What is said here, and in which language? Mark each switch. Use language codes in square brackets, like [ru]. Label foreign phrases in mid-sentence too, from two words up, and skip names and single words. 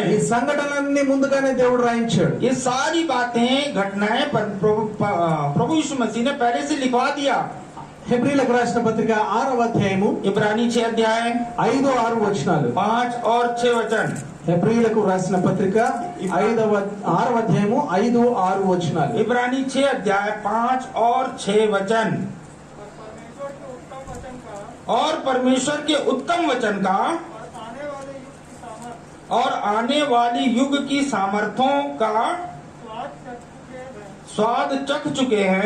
[te] ఈ [hi] हैं। [te] సంఘటనలన్నీ ముందుగానే దేవుడు రాయించాడు. [hi] ये सारी बातें घटनाएं प्रभु यीशु मसीह ने पहले से लिखवा दिया। [te] హెబ్రీలకు రాసిన పత్రిక 6వ అధ్యాయము [hi] इब्रानी 6 अध्याय [te] 5-6 వచనాలు. [hi] 5 और 6 वचन। [te] హెబ్రీలకు రాసిన పత్రిక 6వ అధ్యాయము 5-6 వచనాలు. [hi] इब्रानी 6 अध्याय 5 और 6 वचन। और परमेश्वर के उत्तम वचन का और आने वाली युग की सामर्थ्यों का स्वाद चख चुके हैं।